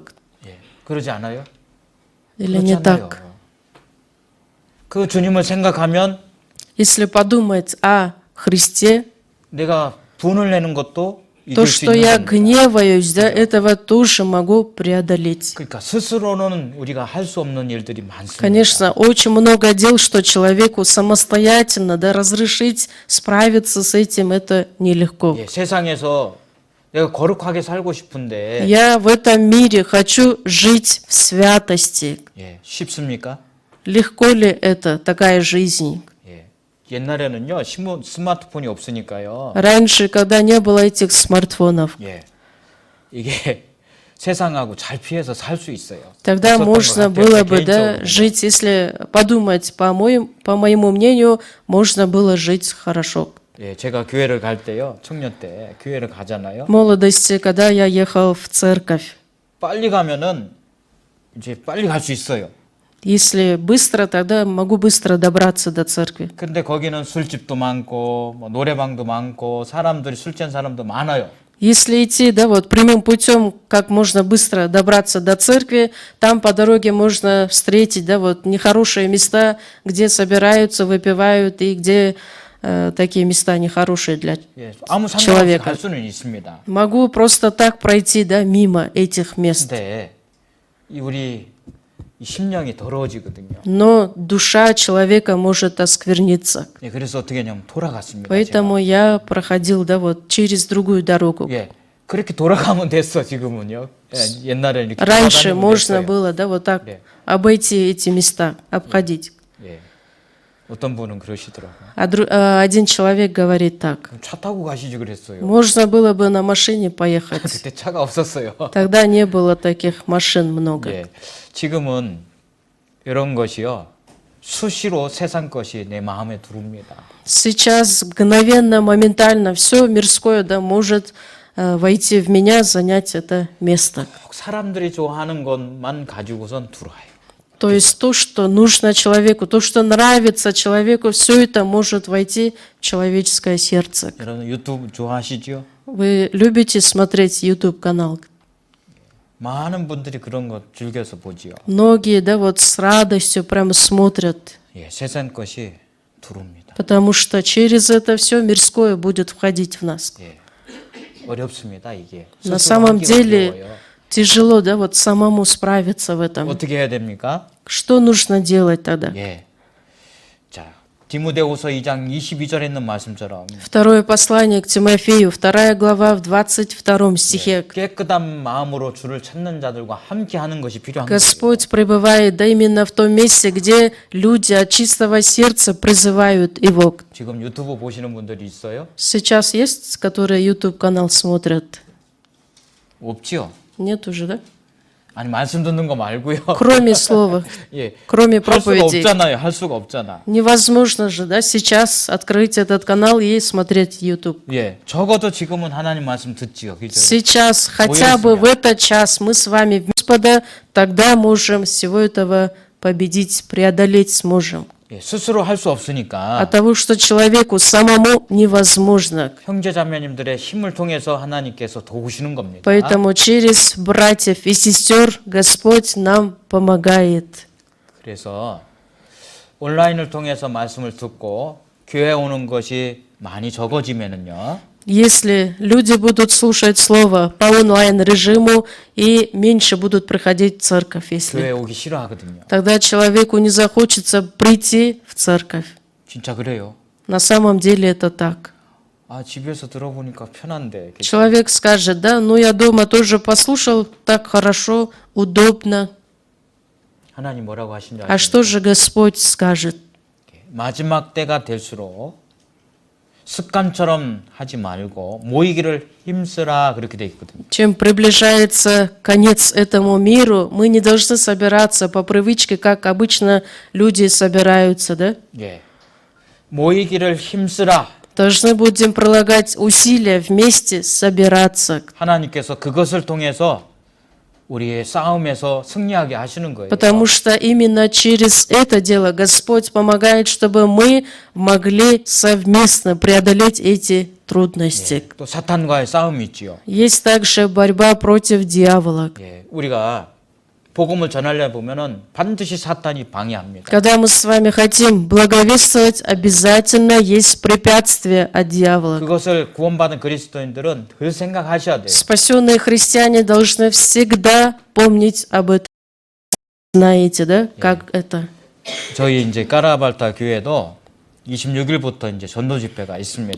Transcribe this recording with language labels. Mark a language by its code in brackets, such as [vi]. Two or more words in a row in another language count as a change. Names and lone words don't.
[ko] 예, 그러지 않아요? [ru] Или [ko] 그렇지 [ru] не [ko] 않아요. [ru] так? [ko] 그 주님을 생각하면 [ru] Если подумать о Христе, [ko] 내가 분을 내는 것도 [ru] то, [ko] 이길 수 [ru] что [ko] 있는 [ru] я [ko] 겁니다. [ru] гневаюсь, да, этого тоже могу преодолеть. [ko] 그러니까 스스로는 우리가 할 수 없는 일들이 많습니다. [ru] Конечно, очень много дел, что человеку самостоятельно, да, разрешить справиться с этим, это нелегко. [ko] 예, 세상에서 내가 거룩하게 살고 싶은데 [ru] Я в этом мире хочу жить в святости. [ko] 예, 쉽습니까? [ru] Легко ли это, такая жизнь? [ko] 예. 옛날에는요 스마트폰이 없으니까요. [ru] Раньше, когда не было этих смартфонов, [ko] 예, 이게 세상하고 잘 피해서 살 수 있어요. [ru] тогда [ko] 없었던 것 [ru] можно [ko] 같아요, [ru] было бы, [ko] 개인적으로. [ru] да, жить, если подумать, по моему мнению, можно было жить хорошо. [ko] 예, 제가 교회를 갈 때요, 청년 때 교회를 가잖아요. [ru] В молодости, когда я ехал в церковь, [ko] 빨리 가면은 이제 빨리 갈 수 있어요. [ru] если быстро, тогда могу быстро добраться до церкви. [ko] 근데 거기는 술집도 많고 뭐 노래방도 많고 사람들이 술 취한 사람도 많아요. [ru] Если идти, да, вот прямым путем, как можно быстро добраться до церкви, там по дороге можно встретить, да, вот нехорошие места, где собираются, выпивают и где такие места нехорошие для [ko] 예, 아무 상관없이 [ru] человека. [ko] 갈 수는 있습니다. [ru] Могу просто так пройти, да, мимо этих мест. [ko] 근데 이 우리 이 심령이 더러워지거든요. [ru] Но душа человека может оскверниться. [ko] 예, 그래서 어떻게 하냐면 돌아갔습니다. [ru] Поэтому я проходил, да, вот через другую дорогу. [ko] 제가. 예, 그렇게 돌아가면 됐어 지금은요. 예, 옛날에 이렇게 [ru] Раньше [ko] 돌아다니면 [ru] можно [ko] 됐어요. [ru] было, да, вот так [ko] 네. [ru] обойти эти места, обходить. [ko] 예, 어떤 분은 그러시더라고요. [ru] Один человек говорит так: [ko] 차 타고 가시지 그랬어요. [ru] можно было бы на машине поехать. [ko] 그때 차가 없었어요. [ru] Тогда не было таких машин много. [ko] 예, 지금은 이런 것이요 수시로 세상 것이 내 마음에 들어옵니다. [ru] Сейчас мгновенно, моментально все мирское, да, может войти в меня, занять это место. [ko] 꼭 사람들이 좋아하는 것만 가지고선 들어와요. [ru] То есть то, что нужно человеку, то, что нравится человеку, все это может войти в человеческое сердце. [ko] 여러분 유튜브 좋아하시죠? [ru] Вы любите смотреть YouTube канал? [ko] 많은 분들이 그런 것 즐겨서 보지요. [ru] Многие, да, вот с радостью прямо смотрят, [ko] 예, 세상 것이 들어옵니다. [ru] потому что через это все мирское будет входить в нас. [ko] 예, 어렵습니다 이게. [ru] На [ko] 스스로 [ru] самом [ko] 하기가 [ru] деле [ko] 어려워요. [ru] тяжело, да, вот самому справиться в этом. [ko] 어떻게 해야 됩니까? [ru] Что нужно делать тогда? [ko] 예, 자 디모데후서 2장 22절에 있는 말씀처럼 [ru] Второе послание к Тимофею, 2 глава в 22 стихе. [ko] 깨끗한 마음으로 주를 찾는 자들과 함께 하는 것이 필요한 거예요. [ru] Господь пребывает, да, именно в том месте, где люди от чистого сердца призывают Его. [ko] 지금 유튜브 보시는 분들이 있어요? [ru] Сейчас есть, которые YouTube канал смотрят? [ko] 없지요? [ru] Нет уже, да? [ko] 아니 말씀 듣는 거 말고요. [ru] Кроме слова, [ko] 예, [ru] кроме [ko] 할 수가 [ru] проповедей. [ko] 없잖아요. 할 수가 없잖아. [ru] Невозможно же, да, сейчас открыть этот канал и смотреть YouTube. [ko] 예, 적어도 지금은 하나님 말씀 듣지요. 그죠? [ru] Сейчас, хотя бы в этот час мы с вами, Господа, тогда можем всего этого победить, преодолеть сможем. [ko] 예, 스스로 할 수 없으니까 [ru] От того, что человеку самому невозможно. [ko] 형제 자매님들의 힘을 통해서 하나님께서 도우시는 겁니다. [ru] Поэтому через братьев и сестер Господь нам помогает. [ko] 그래서 온라인을 통해서 말씀을 듣고 교회 오는 것이 많이 적어지면은요. [ru] Если люди будут слушать Слово по онлайн-режиму и меньше будут приходить в церковь, если [ko] 교회 오기 싫어하거든요. [ru] тогда человеку не захочется прийти в церковь. [ko] 진짜 그래요. [ru] На самом деле это так. [ko] 아, 집에서 들어보니까 편한데. [ru] Человек скажет: да, ну я дома тоже послушал, так хорошо, удобно. [ko] 하나님 뭐라고 하신 줄 [ru] А [ko] 아십니까? [ru] что же Господь скажет? [ko] 마지막 때가 될수록 습관처럼 하지 말고 모이기를 힘쓰라 그렇게 돼 있거든요. [ru] Чем приближается конец этому миру, мы не должны собираться по привычке, как обычно люди собираются, да? [ko] 예. 모이기를 힘쓰라. [ru] Должны будем прилагать усилия вместе собираться. [ko] 하나님께서 그것을 통해서 우리의 싸움에서 승리하게 하시는 거예요. [ru] Потому что именно через это дело Господь помогает, чтобы мы могли совместно преодолеть эти трудности. [ko] 또 사탄과의 싸움이 있지요. [ru] Есть также борьба против дьявола. [ko] 예, 우리가 복음을 전하려 보면은 반드시 사탄이 방해합니다. [ru] Когда мы с вами хотим благовествовать, обязательно есть препятствия от дьявола. [ko] 그것을 구원받은 그리스도인들은 늘 생각하셔야 돼요. [ru] Спасенные христиане должны всегда помнить об этом. Знаете, да, как это? [ko] 저희 이제 까라발타 교회도 26일부터 이제 전도 집회가 있습니다.